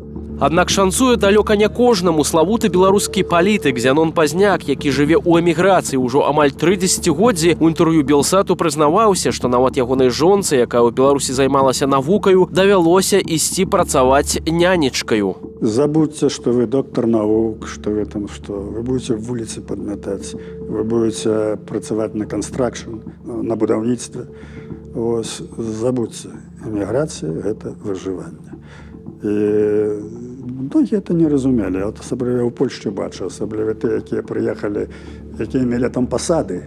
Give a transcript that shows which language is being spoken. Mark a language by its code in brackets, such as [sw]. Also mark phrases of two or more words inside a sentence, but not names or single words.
[be] Аднак шанцуе далёка не кожнаму. Славуты беларускі палітык Зянон Пазняк, які жыве ў эміграцыі ўжо амаль 3 дзесяцігоддзі, у інтэрв'ю Белсату прызнаваўся, што нават ягонай жонцы, якая ў Беларусі займалася навукаю, давялося ісці працаваць нянечкаю. [ru] Забудьте, что вы доктор наук, что вы будете в улице подметать, вы будете [be] працаваць на констракшн, на будаўніцтве. [ru] Забудьте. [be] Эміграцыя – гэта выжыванне. І многія это не разумелі. Асабліва ў Польшчы бачу, асабліва тыя, якія прыехалі, якія мелі там пасады.